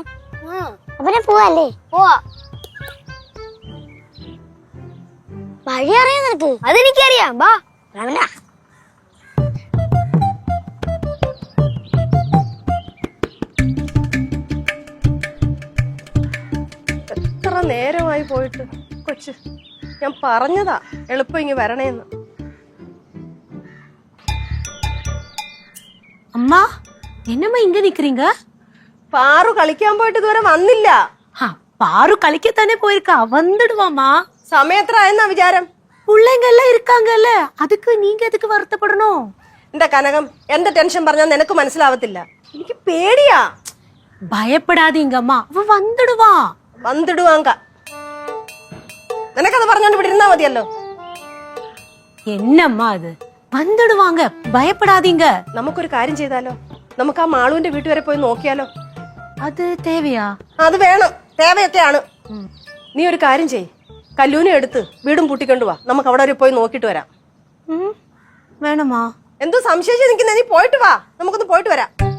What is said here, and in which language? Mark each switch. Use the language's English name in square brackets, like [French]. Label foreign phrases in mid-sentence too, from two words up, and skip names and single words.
[Malayalam] പിന്നെ പോവല്ലേ? പോവാ. വഴി അറിയാം നിനക്ക്? അതെനിക്കറിയാം. വാ. എത്ര നേരമായി പോയിട്ട് കൊച്ച്, ഞാൻ പറഞ്ഞതാ എളുപ്പം ഇങ്ങ് വരണേന്ന്. [Tamil] அம்மா என்னம்மா இங்க நிக்கிறீங்க? [Malayalam] പാറു കളിക്കാൻ പോയിട്ട് ഇതുവരെ വന്നില്ല. [Tamil] பாரு களிக்கத்தானே போயிருக்கா, வந்துடுவாமா. [Malayalam] സമയത്രായെന്നാ വിചാരം? [Tamil] பிள்ளைங்க எல்லாம் இருக்காங்கல்ல, அதுக்கு நீங்க எதுக்கு வருத்தப்படணும்? [Malayalam] എന്റെ കനകം, എന്റെ ടെൻഷൻ പറഞ്ഞാൽ നിനക്ക് മനസ്സിലാവത്തില്ല. എനിക്ക് പേടിയാ. [Tamil] பயப்படாதீங்கம்மா, அவ வந்துடுவா. വന്നിടുവാങ്ക. [Malayalam] നിനക്കത് പറഞ്ഞോണ്ട് ഇവിടെ ഇരുന്നാ മതിയല്ലോ. [Tamil] என்னம்மா அது? வந்துடுவாங்க, பயப்படாதீங்க. [Malayalam] നമുക്കൊരു കാര്യം ചെയ്താലോ? നമുക്ക് ആ മാളുവിന്റെ വീട്ടു വരെ പോയി നോക്കിയാലോ? [Tamil] അത് தேவையா? [Malayalam] അത് വേണം, തേവയൊക്കെയാണ്. നീ ഒരു കാര്യം ചെയ്, കല്ലൂനെ എടുത്ത് വീടും പൂട്ടിക്കൊണ്ടുവാ. നമുക്ക് അവിടെ വരെ പോയി നോക്കിട്ട് വരാം. വേണമാ? എന്തോ സംശയിച്ച് നിൽക്കുന്ന, നീ പോയിട്ട് വാ, നമുക്കൊന്ന് പോയിട്ട് വരാം.